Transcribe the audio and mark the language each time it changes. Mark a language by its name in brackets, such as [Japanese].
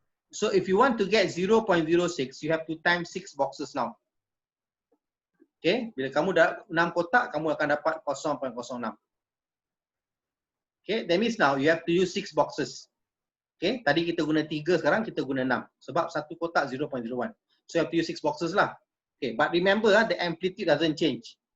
[English] So if you want to get 0.06, you have to times 6 boxes now. [Malay] Okay, bila kamu dah 6 kotak, kamu akan dapat 0.06. [English] Okay, that means now you have to use 6 boxes. Okay, [Malay] tadi kita guna 3, sekarang kita guna 6. Sebab satu kotak 0.01. [English] So you have to use 6 boxes lah. Okay, but remember the amplitude doesn't change.